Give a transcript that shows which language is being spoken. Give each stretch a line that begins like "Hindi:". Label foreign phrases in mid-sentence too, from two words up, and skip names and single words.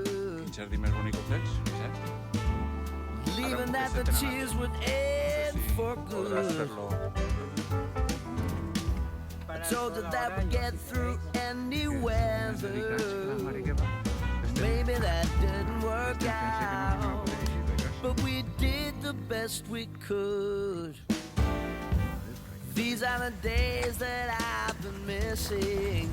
Catalan: Quin jardí més bonic que tens, Vicent?
English: leaving that the
Catalan: Ara,
English: tears would
Catalan: No
English: end
Catalan: sé si
English: for
Catalan: podràs
English: good.
Catalan: fer-lo.
English: I told her that we'd get through any weather. Maybe that didn't work out, but we did the best we could. These are the days that I've been missing.